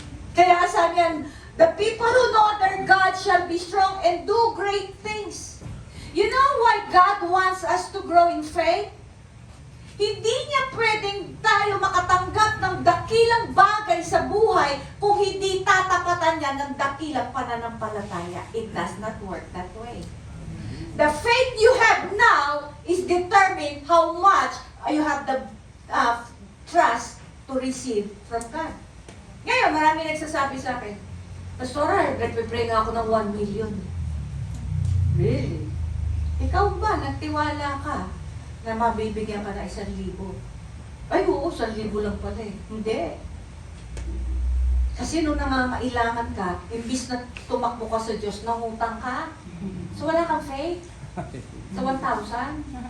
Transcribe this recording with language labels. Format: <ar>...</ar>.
<tl>Kaya sabi yan,</tl> <en>the people who know their God shall be strong and do great things. You know why God wants us to grow in faith?</en> <tl>Hindi niya pwedeng tayo makatanggap ng dakilang bagay sa buhay kung hindi tatapatan niya ng dakilang pananampalataya.</tl> <en>It does not work that way. The faith you have now is determined how much you have the trust to receive from God.</en> <tl>Ngayon, marami nagsasabi sa akin, Pastora, nagpipray nga ako ng 1 million. Really? Ikaw ba, nagtiwala ka na mabibigyan ka na 1,000? Ay, oo, 1,000 lang pala eh. Hindi. Kasi nung nangangailangan ka, imbis na tumakbo ka sa Diyos, nangutang ka. So wala kang faith? Sa 1,000?</tl>